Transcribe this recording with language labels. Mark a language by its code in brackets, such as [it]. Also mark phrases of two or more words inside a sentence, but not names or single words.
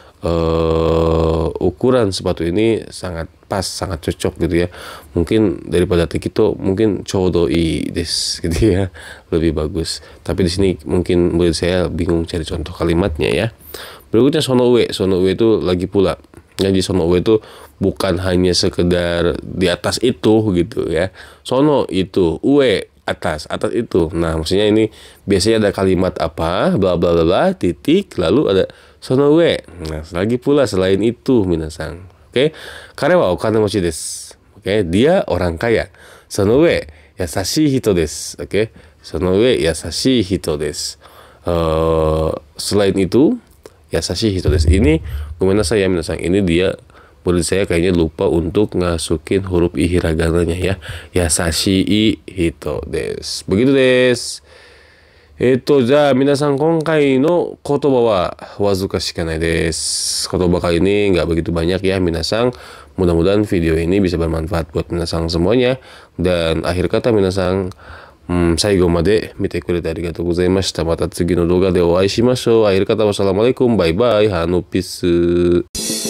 [id] Ukuran sepatu ini sangat pas, sangat cocok gitu ya. Mungkin daripada tekito mungkin [ja] ちょうどいいです [id] gitu ya, lebih bagus. Tapi di sini mungkin menurut saya bingung cari contoh kalimatnya ya. Berikutnya sonoue. Sonoue itu lagi pula. Jadi sonoue itu bukan hanya sekedar di atas itu gitu ya. Sono itu, ue atas itu. Nah, maksudnya ini biasanya ada kalimat apa, bla bla bla bla, titik, lalu ada sonoue. Nah, lagi pula selain itu minasang. Oke. [ja] 彼はお金持ちです. [id] Oke, dia orang kaya. [ja] その上優しい人です. [id] Oke. [ja] その上優しい人です. [id] Selain itu [ja] 優しい人です. [id] Ini gomenasai ya minasang, ini dia menurut saya kayaknya lupa untuk ngasukin huruf i hiragananya ya. [ja] 優しい人です。Begitu です. 皆さん今回の言葉はわずかしかないです. [id] Kotoba kali ini nggak begitu banyak ya minasang. Mudah-mudahan video ini bisa bermanfaat buat minasang semuanya. Dan akhir kata minasang, [ja] 最後まで見てくれてありがとうございました。また次の動画でお会いしましょう。アイルカタワサラマレイコン、バイバイ、ハノピス。